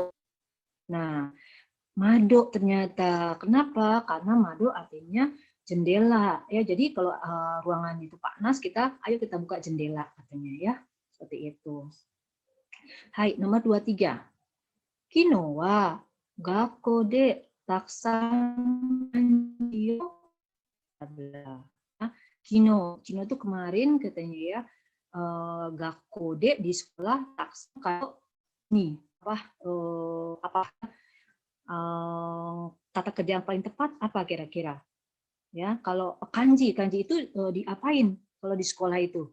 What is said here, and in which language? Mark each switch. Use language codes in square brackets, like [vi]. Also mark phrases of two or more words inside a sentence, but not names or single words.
[id] Nah, mado ternyata. Kenapa? Karena mado artinya jendela ya. Jadi kalau ruangan itu panas, ayo kita buka jendela katanya ya. Seperti itu. Hai, nomor 23. [ja] Kino wa gakko de takusan kanji o [id] Kino itu kemarin katanya ya. [ja] Gakko de [id] di sekolah taksan kalau nih apa kata kerja yang paling tepat apa kira-kira? Ya, kalau kanji itu diapain kalau di sekolah itu?